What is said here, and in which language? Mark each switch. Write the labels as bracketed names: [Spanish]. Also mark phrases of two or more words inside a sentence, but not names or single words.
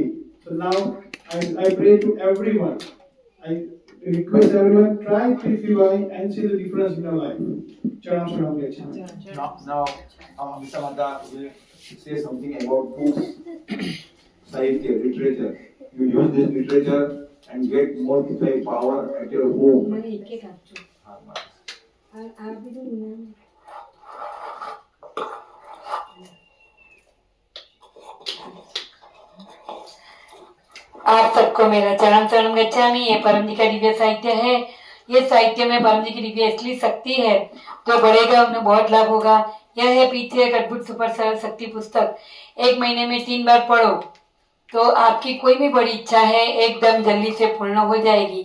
[English] So now I pray to everyone. I request everyone, try PPY and see the difference in your life. [Pali] Charan Sharan Gachami. [English] Now, Mr. Mada will say something about books, Sahitya, literature. You use this literature and get multiplied power at your home. [Gujarati] મને એક એક આપજો આ બીજું ને [Hindi] आप सबको मेरा [Pali] चरण शरणम गच्छामि। [Hindi] ये परम जी का दिव्य साहित्य है। ये साहित्य में परम जी की दिव्य असली शक्ति है। जो पढ़ेगा उन्हें बहुत लाभ होगा। यह है पीछे एक अद्भुत सुपर सरल शक्ति पुस्तक। 1 महीने में 3 बार पढ़ो तो आपकी कोई भी बड़ी इच्छा है एकदम जल्दी से पूर्ण हो जाएगी।